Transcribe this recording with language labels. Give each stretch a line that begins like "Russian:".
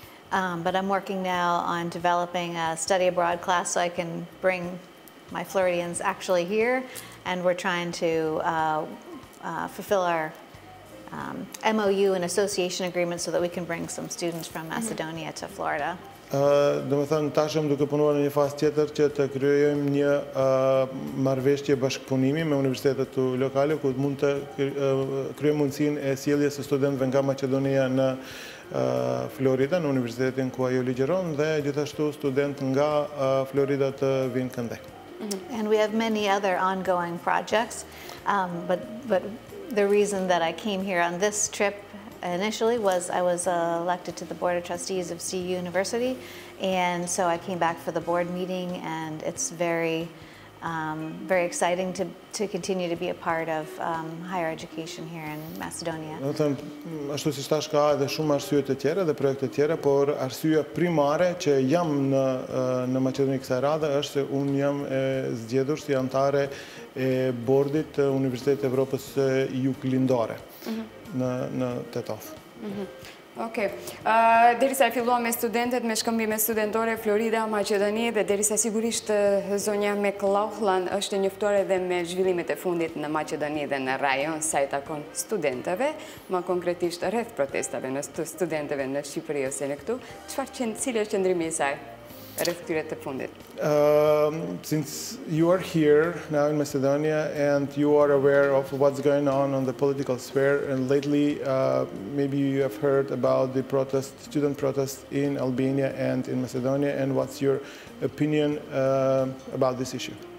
English: But I'm working now on developing a study abroad class so I can bring my Floridians actually here, and we're trying to fulfill our MOU and association agreement so that we can bring some students from Macedonia to Florida.
Albanian: Domethënë, tashëm duke punuar në një fazë tjetër që të krijojmë një marrëveshje bashkëpunimi me universitetet lokale ku mund të krijojmë mundësinë e sjelljes së studentëve nga Maqedonia në Florida, në universitetin ku ajo ligjeron, dhe gjithashtu studentë nga Florida të vinë këndej.
English: And we have many other ongoing projects, but the reason that I came here on this trip initially was I was elected to the Board of Trustees of CU University, and so I came back for the board meeting, and it's very exciting to continue to be a part of higher education here in Macedonia.
Albanian: Do të them, ashtu siç thash, ka edhe shumë arsye të tjera dhe projekte të tjera, por arsyeja primare që jam në Maqedoni kësaj radhe është se unë jam e zgjedhur si antare e bordit të Universitetit të Evropës Juglindore në Tetov. Okej. Derisa filluam me studentët, me shkëmbime studentore Florida, Maqedoni, dhe derisa sigurisht zonja McLauchlan është njoftuar edhe me zhvillimet e fundit në Maqedoni dhe në rajon sa i takon studentëve, më konkretisht rreth protestave në studentëve në Shqipëri ose në këtu, cili është qëndrimi i saj rreth këtyre të fundit?
English: Since you are here now in Macedonia and you are aware of what's going on the political sphere, and lately maybe you have heard about the student protests in Albania and in Macedonia, and what's your opinion about this issue?